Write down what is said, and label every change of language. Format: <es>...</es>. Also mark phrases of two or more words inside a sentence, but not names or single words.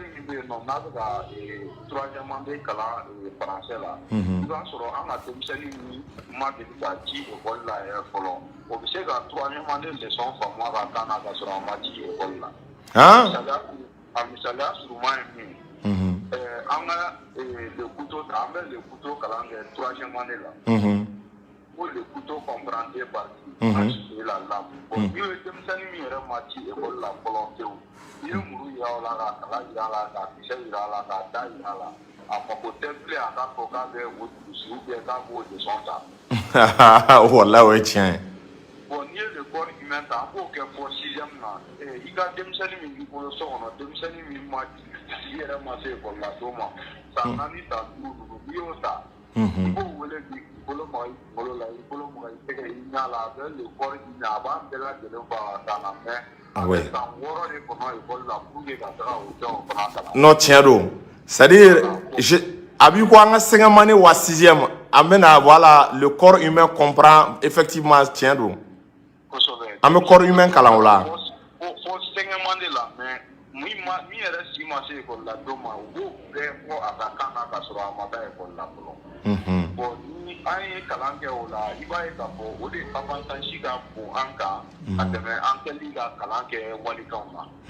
<bm>min bɛ yen nɔ n'a bɛ ka</bm> <fr>troisième année</fr> <bm>kalan français la i b'a sɔrɔ an ka denmisɛnnin min ma deli ka ci ekɔli la yɛrɛ fɔlɔ o bɛ se ka</bm> <fr>troisième année leçon</fr> <bm>faamu a ka kan na ka sɔrɔ a ma ci ekɔli la a misaliya suruma ye min an ka</bm> <fr>le couteau</fr> <bm>ta an bɛ</bm> <fr>le couteau</fr> <bm>kalan kɛ</bm> <fr>troisième année</fr> <bm>la</bm> <fr>pour le couteau comprendre partie la lame bon</fr> <bm>ni ye denmisɛnnin min yɛrɛ ma ci ekɔli la fɔlɔ tewu i ye muru yira o la ka kala yira a la ka kisɛ yira a la ka da yira a la a mako tɛ bilen a k'a fɔ k'a bɛ o dusu k'a b'o leçon ta wala o ye tiɲɛ ye bon n'i ye</bm> <fr>le corps humain</fr> <bm>ta an b'o kɛ fɔ sixième na i ka denmisɛnnin min b'i bolo so kɔnɔ denmisɛnnin min ma ci i yɛrɛ ma se ekɔli la don ma san naani san duuru n'i y'o ta i b'o wele bi bolo ma i bolo la i bolo ma i tɛgɛ i ɲa la a bɛ</bm> <fr>le corps humain</fr> <bm>a b'an bɛɛ lajɛlen fɔ a kan na mais a bɛ san 6 de kɔnɔ ekɔli la</bm> <fr>pour que</fr> <bm>ka taga o fɛnw fana kalan non tiɲɛ don</bm> <fr>c'est-à-dire</fr> <bm>a b'i ko an ka</bm> <fr>cinquième année</fr> <bm>wa sixième an bɛna</bm> <fr>voilà le corps humain comprend effectivement</fr> <bm>tiɲɛ don an bɛ</bm> <fr>corps humain</fr> <bm>kalan o la fo</bm> <fr>cinquième année</fr> <bm>la mais min yɛrɛ si ma se ekɔli la don ma u b'o bɛɛ fɔ a ka kan na ka sɔrɔ a ma taa ekɔli la fɔlɔ bon ni an ye kalan kɛ o la i b'a ye k'a fɔ o de avantage ka bon an kan ka tɛmɛ an kɛli ka kalan kɛ walikanw na</bm>